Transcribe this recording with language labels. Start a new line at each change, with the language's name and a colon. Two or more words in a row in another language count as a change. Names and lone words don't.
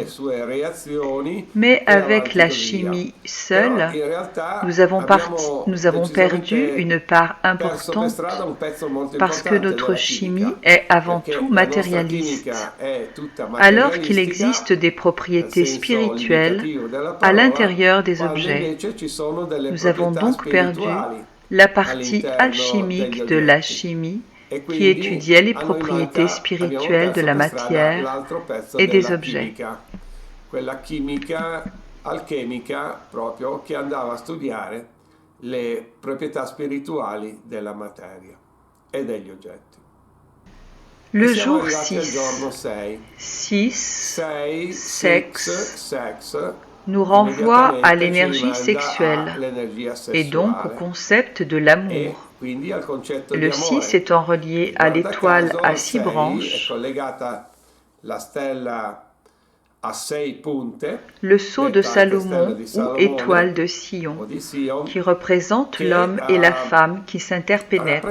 French: Mais avec la chimie seule, nous avons perdu une part importante parce que notre chimie est avant tout matérialiste, alors qu'il existe des propriétés spirituelles à l'intérieur des objets. Nous avons donc perdu la partie alchimique de la chimie qui étudiait les propriétés spirituelles de la matière et des objets.
Italian: Quella chimica alchemica proprio che andava a studiare le proprietà spirituali della materia e degli oggetti.
French: Le jour 6, sexe, nous renvoie à l'énergie sexuelle et donc au concept de l'amour. Le 6 étant relié à l'étoile à 6 branches, le sceau de Salomon ou étoile de Sion, qui représente l'homme et la femme qui s'interpénètrent.